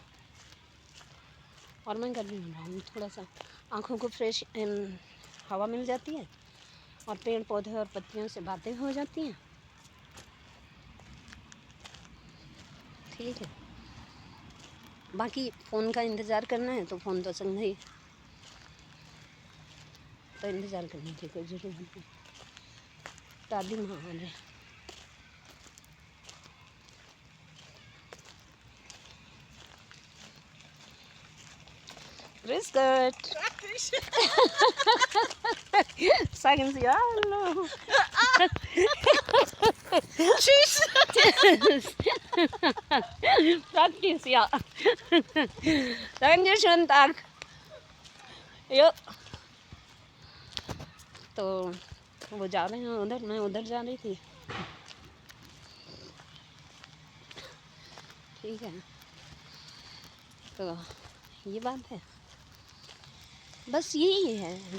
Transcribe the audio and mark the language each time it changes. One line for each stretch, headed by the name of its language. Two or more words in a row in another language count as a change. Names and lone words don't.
Hindi: और मैं कर रही हूँ थोड़ा सा, आँखों को फ्रेश हवा मिल जाती है, और पेड़ पौधे और पत्तियों से बातें हो जाती हैं, ठीक है, बाकी फ़ोन का इंतज़ार करना है तो फ़ोन तो संग ही, तो इंतज़ार करने की कोई ज़रूरत नहीं। दादी माँ आ रहे,
German: grüß Gott. Sagen Sie Hallo. Tschüss. Praktisch, ja. Sagen Sie schönen Tag. Jo.
Hindi: तो वो जा रहे हैं उधर, मैं उधर जा रही थी। ठीक है, तो ये बात है, बस यही है।